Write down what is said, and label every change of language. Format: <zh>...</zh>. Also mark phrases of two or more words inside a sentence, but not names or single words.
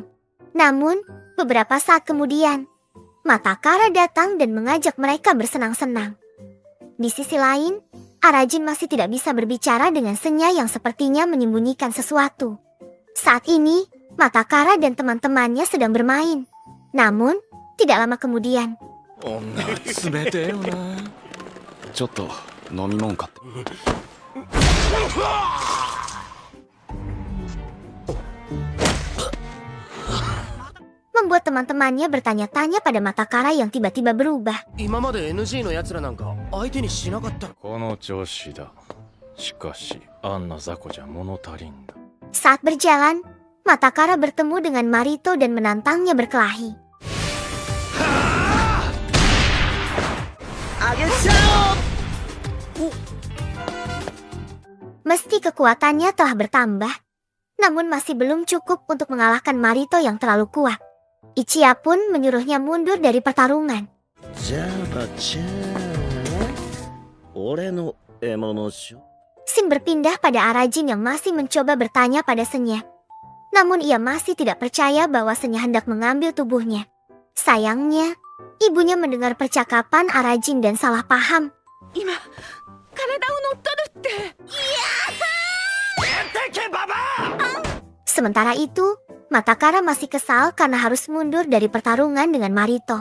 <id>Namun, beberapa saat kemudian, Matakara datang dan mengajak mereka bersenang-senang. Di sisi lain, Arajin masih tidak bisa berbicara dengan Senya yang sepertinya menyembunyikan sesuatu. Saat ini, Matakara dan teman-temannya sedang bermain. Namun, tidak lama kemudian,</id> <ja>冷てえよな。ちょっと飲み物買って。</ja> <id>membuat teman-temannya bertanya-tanya pada Matakara yang tiba-tiba berubah.</id> <ja>今まで NG の奴らなんか相手にしなかった。この調子だ。しかしあんな雑魚じゃ物足りんだ。</ja> <id>Saat berjalan, Matakara bertemu dengan Marito dan menantangnya berkelahi. Meski kekuatannya telah bertambah, namun masih belum cukup untuk mengalahkan Marito yang terlalu kuat. Ichiya pun menyuruhnya mundur dari pertarungan.</id> <ja>じゃばちゃん俺の獲物しょ</ja> <id>Shin berpindah pada Arajin yang masih mencoba bertanya pada Senya. Namun ia masih tidak percaya bahwa Senya hendak mengambil tubuhnya. Sayangnya, ibunya mendengar percakapan Arajin dan salah paham. Sementara itu, Matakara masih kesal karena harus mundur dari pertarungan dengan Marito.</id>